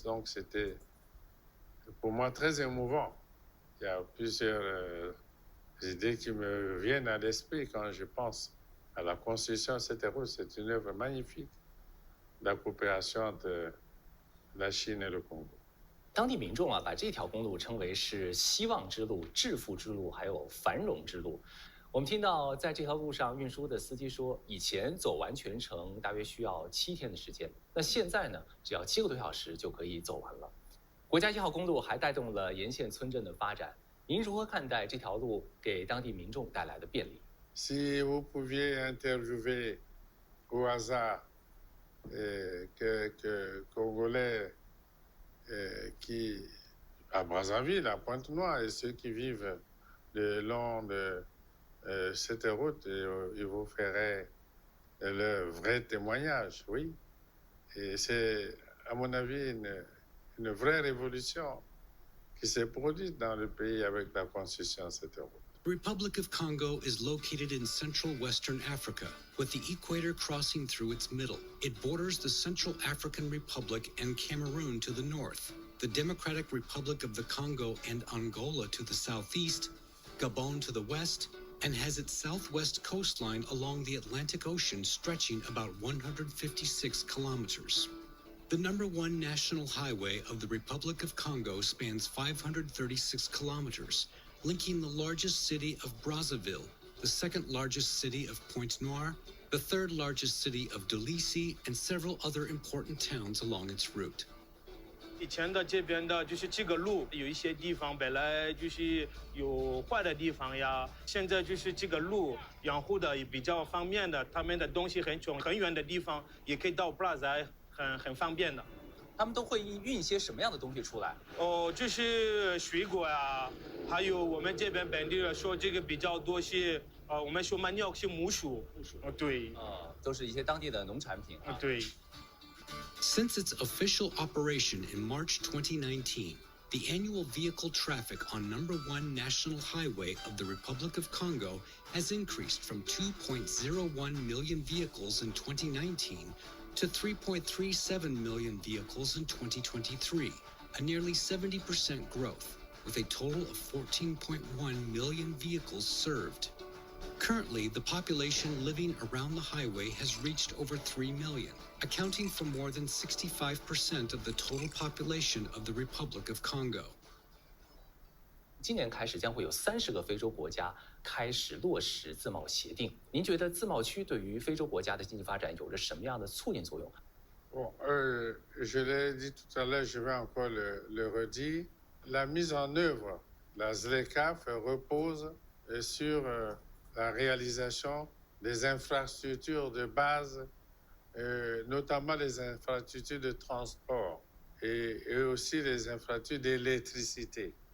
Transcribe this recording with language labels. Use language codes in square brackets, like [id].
[fr] Donc c'était pour moi très émouvant. Il y a plusieurs idées qui me viennent à l'esprit quand je pense à la construction de cette route. C'est une œuvre magnifique de la coopération entre la Chine et le Congo. [zh] 当地民众啊，把这条公路称为是希望之路、致富之路，还有繁荣之路。我们听到在这条路上运输的司机说，以前走完全程大约需要7天的时间，那现在呢，只要7个多小时就可以走完了。国家1号公路还带动了沿线村镇的发展。您如何看待这条路给当地民众带来的便利？ [fr] Si vous pouviez interviewer au hasard quelques Congolais qui, à Brazzaville, à Pointe-Noire, et ceux qui vivent le long de cette route, ils vous feraient le vrai témoignage, oui. Et c'est, à mon avis, une vraie révolution qui s'est produite dans le pays avec la construction de cette route. [en] The Republic of Congo is located in central Western Africa, with the equator crossing through its middle. It borders the Central African Republic and Cameroon to the north, the Democratic Republic of the Congo and Angola to the southeast, Gabon to the west, and has its southwest coastline along the Atlantic Ocean stretching about 156 kilometers. The number 1 national highway of the Republic of Congo spans 536 kilometers, linking the largest city of Brazzaville, the second largest city of Pointe-Noire, the third largest city of Dolisie, and several other important towns along its route. [zh] 以前的这边的就是这个路，有一些地方本来就是有坏的地方呀，现在就是这个路养护的也比较方便的，他们的东西很远的地方也可以到布拉扎很方便的。他们都会运一些什么样的东西出来？哦，就是水果呀，还有我们这边本地人说这个比较多是，我们说嘛尿是木薯，对，都是一些当地的农产品啊。对。 [en] Since its official operation in March 2019, the annual vehicle traffic on number 1 national highway of the Republic of Congo has increased from 2.01 million vehicles in 2019 to 3.37 million vehicles in 2023, a nearly 70% growth, with a total of 14.1 million vehicles served. Currently, the population living around the highway has reached over 3 million, accounting for more than 65% of the total population of the Republic of Congo. [zh] 今年开始将会有30个非洲国家开始落实自贸协定。您觉得自贸区对于非洲国家的经济发展有着什么样的促进作用？ [fr] Bon, je l'ai dit tout à l'heure, je vais encore le redire. La mise en œuvre, la ZLECAf repose sur la réalisation des infrastructures de base, notamment les infrastructures de transport et aussi les infrastructures d'électricité.